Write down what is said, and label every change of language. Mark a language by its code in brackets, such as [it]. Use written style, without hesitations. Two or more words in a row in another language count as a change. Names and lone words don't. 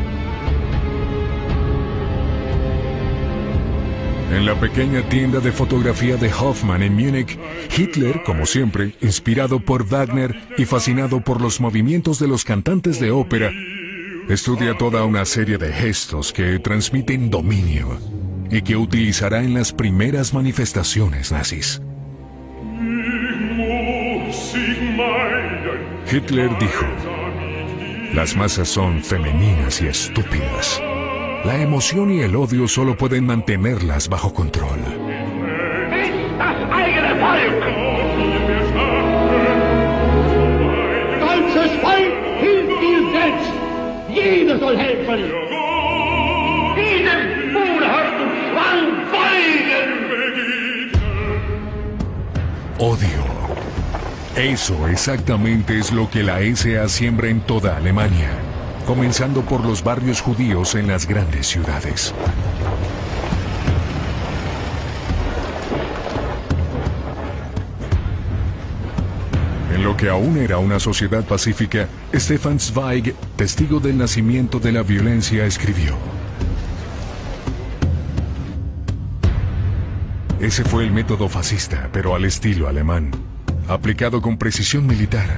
[es] En la pequeña tienda de fotografía de Hoffmann en Múnich, Hitler, como siempre, inspirado por Wagner y fascinado por los movimientos de los cantantes de ópera, Estudia toda una serie de gestos que transmiten dominio y que utilizará en las primeras manifestaciones nazis. Hitler dijo: las masas son femeninas y estúpidas. La emoción y el odio solo pueden mantenerlas bajo control. [de] Deutsches Volk hilft dir selbst. Jeder soll helfen. Diesem unerhörten Zwang beugen. [es] Odio. Eso exactamente es lo que la SA siembra en toda Alemania, comenzando por los barrios judíos en las grandes ciudades. En lo que aún era una sociedad pacífica, Stefan Zweig, testigo del nacimiento de la violencia, escribió: ese fue el método fascista, pero al estilo alemán, aplicado con precisión militar.